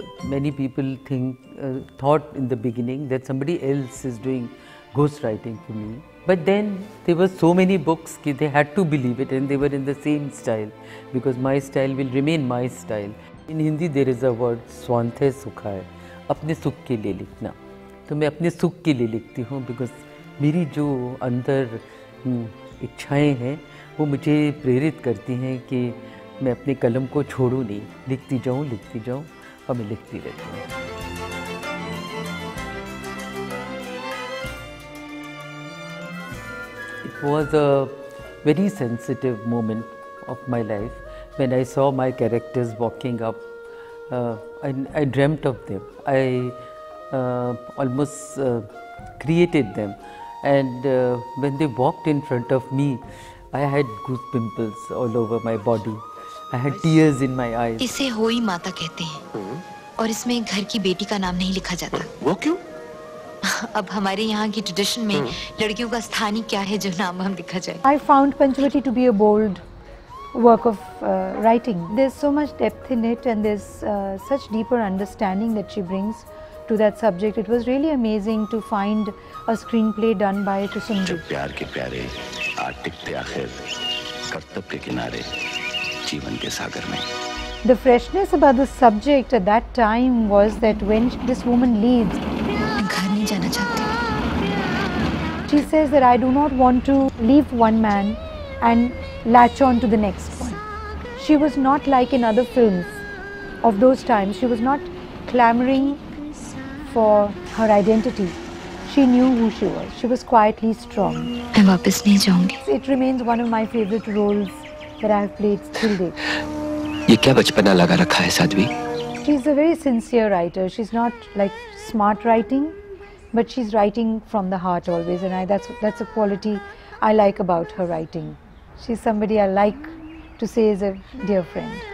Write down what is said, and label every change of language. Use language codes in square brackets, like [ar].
[en] Many people thought in the beginning that somebody else is doing ghostwriting for me. But then there were so many books that they had to believe it, and they were in the same style, because my style will remain my style. In Hindi there is a word swanthe sukha hai, [hi] अपने सुख के लिए लिखना. तो मैं अपने सुख के लिए लिखती हूँ, because मेरी जो अंदर इच्छाएं हैं वो मुझे प्रेरित करती हैं कि मैं अपने कलम को छोड़ूं नहीं, लिखती जाऊं और मैं लिखती रहती हूँ. [en] It was a very sensitive moment of my life when I saw my characters walking up. I dreamt of them. I almost created them. And when they walked in front of me, I had goose pimples all over my body. I had tears in my eyes. [hi] इसे होई माता कहते हैं और इसमें घर की बेटी का नाम नहीं लिखा जाता। वो क्यों? अब हमारे यहाँ की ट्रेडिशन में लड़कियों का स्थान ही क्या है जो नाम हम लिखा जाए। [en] I found Panchvati to be a bold work of writing. There's so much depth in it, and there's such deeper understanding that she brings to that subject. It was really amazing to find a screenplay done by Kusum ji. [hi] जब प्यार के प्यारे आज टिकते आखिर कर्तव्य के किनारे जीवन के सागर में। [en] The freshness about the subject at that time was that when this woman leaves, [hi] मैं घर नहीं जाना चाहती। [en] she says that I do not want to leave one man and latch on to the next one. She was not like in other films of those times. She was not clamoring for her identity. She knew who she was. She was quietly strong. [hi] मैं वापस नहीं जाऊंगी। [en] It remains one of my favorite roles that I have played till date. [hi] ये क्या बचपना लगा रखा है Sadhvi? [en] She's a very sincere writer. She's not like smart writing, but she's writing from the heart always, and that's a quality I like about her writing. She's somebody I like to say is a dear friend.